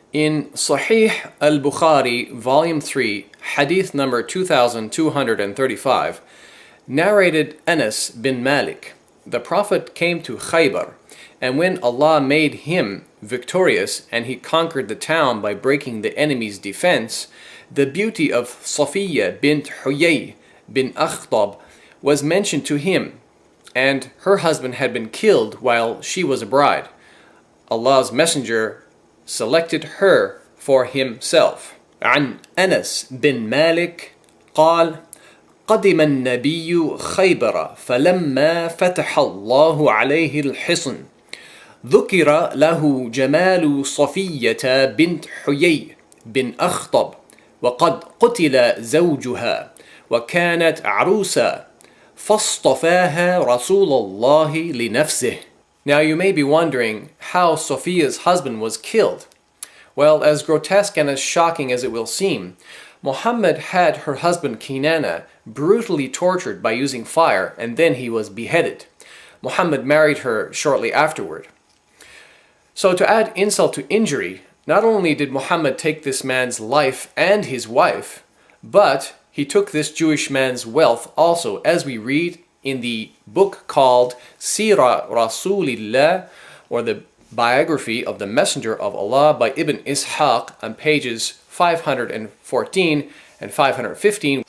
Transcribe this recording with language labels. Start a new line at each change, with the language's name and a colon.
English: In Sahih al-Bukhari, Volume 3, Hadith number 2235, narrated Anas bin Malik, the Prophet came to Khaybar, and when Allah made him victorious and he conquered the town by breaking the enemy's defense, the beauty of Safiya bint Huyay bin Akhtab was mentioned to him, and her husband had been killed while she was a bride. Allah's Messenger selected her for himself.
Arabic: عن أنس بن مالك قال: قدم النبي خيبر فلما فتح الله عليه الحصن ذكر له جمال صفية بنت حيي بن أخطب وقد قتل زوجها وكانت عروسا فاصطفاها رسول الله لنفسه.
English: Now you may be wondering how Sophia's husband was killed. Well, as grotesque and as shocking as it will seem, Muhammad had her husband Kinana brutally tortured by using fire, and then he was beheaded. Muhammad married her shortly afterward. So to add insult to injury, not only did Muhammad take this man's life and his wife, but he took this Jewish man's wealth also, as we read in the book called Sirah Rasulillah, or the Biography of the Messenger of Allah by Ibn Ishaq, on pages 514 and 515.